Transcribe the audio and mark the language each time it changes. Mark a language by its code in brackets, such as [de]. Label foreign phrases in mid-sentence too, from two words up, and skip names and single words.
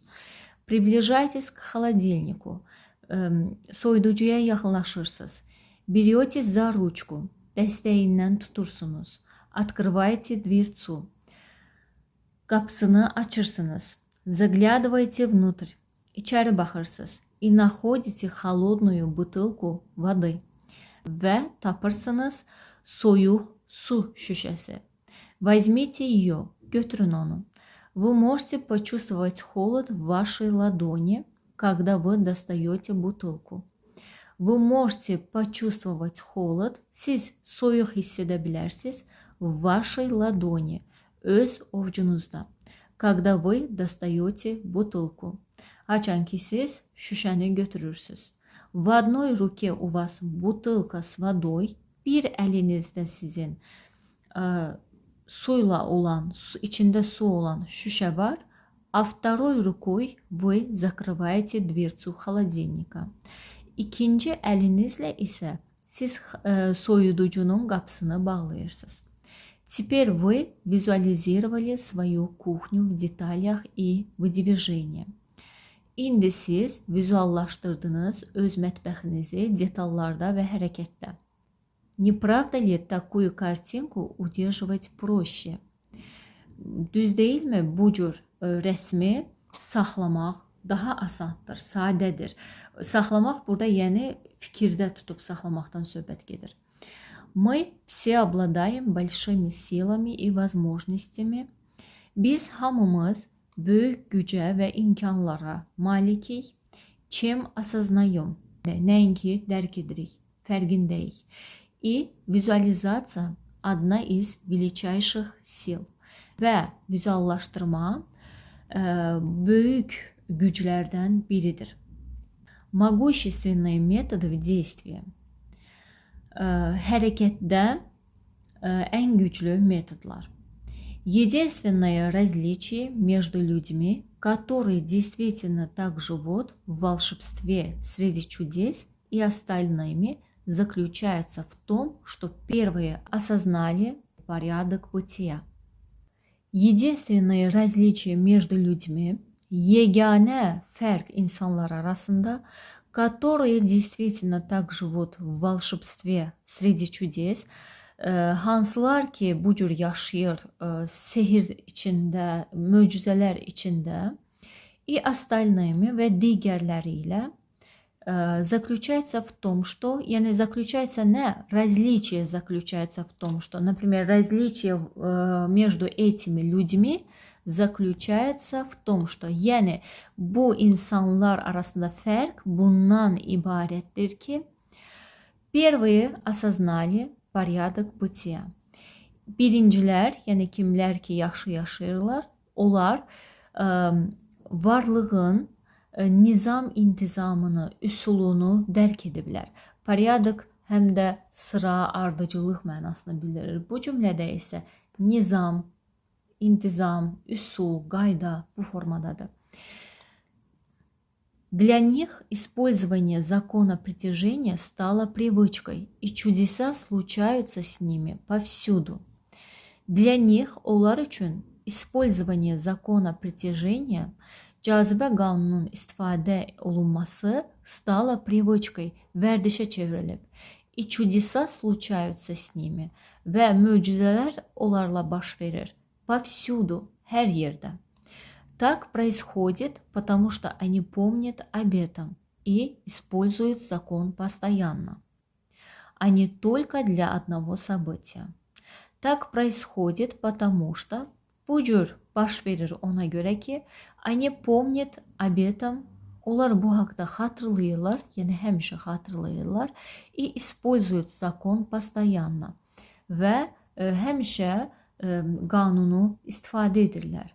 [ru] Приближайтесь к холодильнику. [az] Soyuducuya yaxınlaşırsınız. [ru] Берете за ручку. [az] Dəstəyindən tutursunuz. [ru] Открываете дверцу. [az] Qapısını açırsınız. [ru] Заглядываете внутрь. [az] İçəri baxırsınız. [ru] И находите холодную бутылку воды. [az] Və tapırsınız soyuq su şüşəsi. [ru] Возьмите ее. [az] Götürün onu. [ru] Вы можете почувствовать холод в вашей ладони, когда вы достаете бутылку. Вы можете почувствовать холод, [az] siz soyuq hiss edə bilərsiniz [ru] в вашей ладони, [az] öz ovcunuzda, [ru] когда вы достаете бутылку. [az] Açan ki siz şüşəni götürürsünüz. [ru] В одной руке у вас бутылка с водой, [az] bir əlinizdə sizin suyla olan, içində su olan şüşə var, [ru] а второй рукой вы закрываете дверцу холодильника. [az] İkinci əlinizlə isə siz soyuducunun qapısını bağlayırsınız. [ru] Теперь вы визуализировали свою кухню в деталях и в движении. [az] İndi siz vizuallaşdırdınız öz mətbəxinizi detallarda və hərəkətdə. [ru] Не правда ли такую картинку удерживать проще? [az] Düz deyilmi? Bu cür rəsmi saxlamaq daha asandır, sadədir. Saxlamaq burada yəni fikirdə tutub saxlamaqdan söhbət gedir. [ru] Мы все обладаем большими силами и возможностями. [az] Biz hamımız böyük gücə və imkanlara malikik. [ru] Чем осознаем? [az] Nəinki dərk edirik, fərqindəyik. [ru] И визуализация одна из величайших сил. [az] Və vizuallaşdırma böyük güclərdən biridir. [ru] Могущественные методы в действии. [az] Hərəkətdə ən güclü metodlar. [ru] Единственное различие между людьми, которые действительно так живут в волшебстве среди чудес, и остальными, заключается в том, что первые осознали порядок бытия. Единственное различие между людьми, [az] yegane fərq insanlar arasında, [ru] которые действительно так живут в волшебстве среди чудес, [az] hansılar ki bu cür yaşayır sehir içində, möcüzələr içində, [ru] и остальными [az] və digərləri ilə [ru] заключается в том, что, yəni заключается не различие заключается в том, что, например, различие между этими людьми заключается в том, что, [az] yəni bu insanlar arasında fərq bundan ibarətdir ki, [ru] первые осознали порядок бытия. [az] Birincilər, yəni kimlər ki yaxşı yaşayırlar, onlar varlığın nizam intizamını, üsulunu dərk ediblər. Порядок həm də sıra, ardıcıllıq mənasını bildirir. Bu cümlədə isə nizam, intizam, üsul, qayda bu formadadır. [ru] Для них использование закона притяжения стало привычкой, и чудеса случаются с ними повсюду. Для них [az] onlar üçün [ru] использование закона притяжения, [az] cazibə qanununun istifadə olunması [ru] стало привычкой, [az] vərdişə çevrilib. [ru] И чудеса случаются с ними [az] və möcüzələr onlarla baş verir. Повсюду, hər yerdə. [ru] Так происходит, потому что они помнят об этом и используют закон постоянно, а не только для одного события. Так происходит, потому что [az] bu cür baş verir ona göre ki, [ru] они помнят об этом, [az] onlar bu haqda xatırlayırlar, yəni həmişə xatırlayırlar [ru] и используют закон постоянно [az] və həmişə qanunu istifadə edirlər.